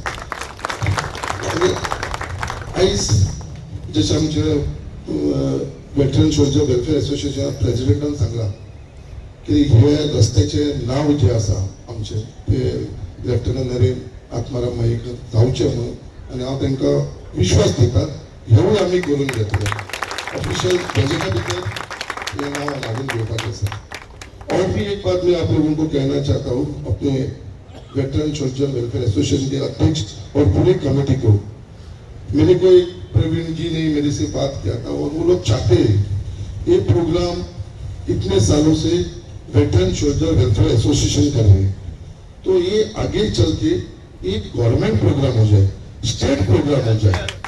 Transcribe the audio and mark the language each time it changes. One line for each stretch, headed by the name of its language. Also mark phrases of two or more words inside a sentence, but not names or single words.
Konkani: आयज जशें आमचे वेटरन शोल्जर वेलफेअर एसोसिएशना प्रेसिडेंटान सांगला की हे रस्त्याचे नांव जे आसा आमचे ते लेफ्टनंट नरेन आत्माराम मयेकर जावचे म्हणून आनी हांव तांकां विश्वास दिता हेवूय आमी करून घेतले
English: official budget
Konkani: भितर हे नांव लागून घेवपाचें आसा
Hindi: और भी एक बात मैं आप लोगों को कहना चाहता हूँ अपने वेटरन शोल्जर वेलफेयर एसोसिएशन के अध्यक्ष और पूरी कमेटी को मेरे को एक प्रवीण जी ने मेरे से बात किया था और वो लोग चाहते हैं ये प्रोग्राम इतने सालों से वेटरन सोल्जर वेलफेयर एसोसिएशन कर रहे हैं, तो ये आगे चल के एक
English: government program
Hindi: हो जाए,
English: state program
Hindi: हो जाए।